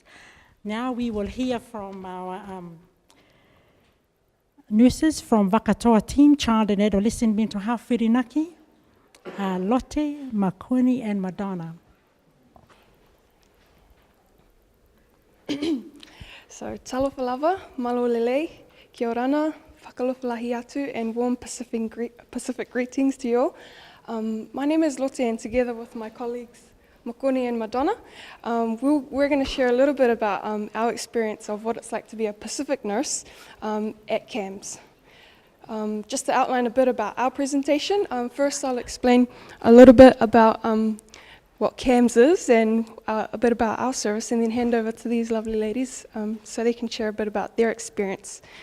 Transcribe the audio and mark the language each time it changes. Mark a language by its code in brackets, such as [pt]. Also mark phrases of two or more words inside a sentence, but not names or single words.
[en] Now we will hear from our nurses from Vakatoa team, Child and Adolescent Mental Health Whirinaki, Lotte, Makoni, and Madonna. So, [sm] talofa lava, [to] malo lele, [rar] kia orana, [niu] whakalofa lahi atu, [en] and warm Pacific greetings to you all. My name is Lotte, and together with my colleagues Makoni and Madonna, we're going to share a little bit about our experience of what it's like to be a Pacific nurse at CAMS. Just to outline a bit about our presentation, first I'll explain a little bit about what CAMS is and a bit about our service, and then hand over to these lovely ladies so they can share a bit about their experience.